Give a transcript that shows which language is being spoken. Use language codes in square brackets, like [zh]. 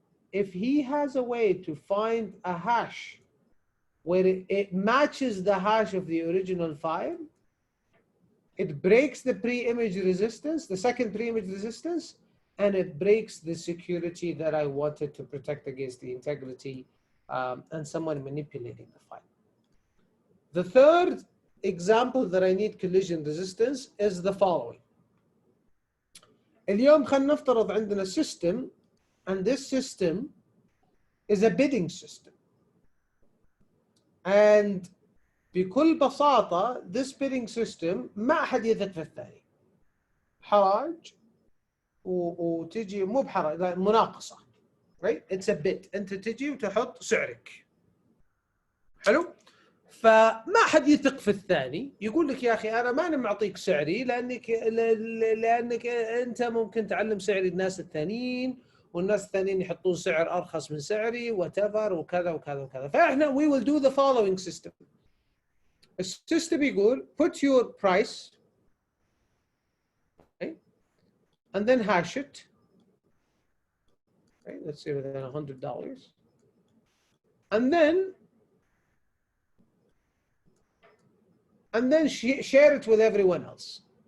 [en] If he has a way to find a hash where it matches the hash of the original file, it breaks the pre-image resistance, the second pre-image resistance, and it breaks the security that I wanted to protect against the integrity and someone manipulating the file. The third example that I need collision resistance is the following. اليوم خلينا نفترض عندنا system, and this system is a bidding system. [ar] And بكل بساطة this bidding system ما أحد يثق في الثاني. حراج وتجي مو بحراج، لا مناقصة. [en] Right? It's a bid. أنت تجي وتحط سعرك. [ar] حلو؟ فما حد يثق في الثاني، يقول لك يا أخي أنا ماني معطيك سعري لأنك أنت ممكن تعلم سعري الناس الثانيين، والناس الثانيين يحطون سعر أرخص من سعري whatever وكذا وكذا وكذا. [en] فإحنا we will do the following system. السيستم يقول put your price, okay, and then hash it. Okay, let's say within $100, and then share it with everyone else.